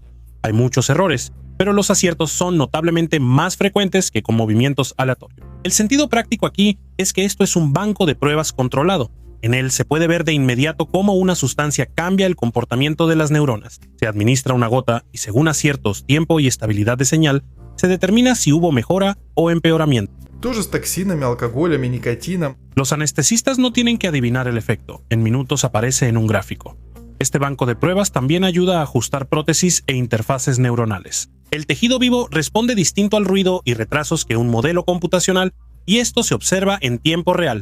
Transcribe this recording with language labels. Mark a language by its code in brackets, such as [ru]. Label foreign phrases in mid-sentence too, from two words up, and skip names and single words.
[es] Hay muchos errores, pero los aciertos son notablemente más frecuentes que con movimientos aleatorios. El sentido práctico aquí es que esto es un banco de pruebas controlado. En él se puede ver de inmediato cómo una sustancia cambia el comportamiento de las neuronas. Se administra una gota y según aciertos, tiempo y estabilidad de señal, se determina si hubo mejora o empeoramiento. [ru] Тоже с токсинами, алкоголем, никотином. [es] Los anestesistas no tienen que adivinar el efecto. En minutos aparece en un gráfico. Este banco de pruebas también ayuda a ajustar prótesis e interfaces neuronales. El tejido vivo responde distinto al ruido y retrasos que un modelo computacional, y esto se observa en tiempo real.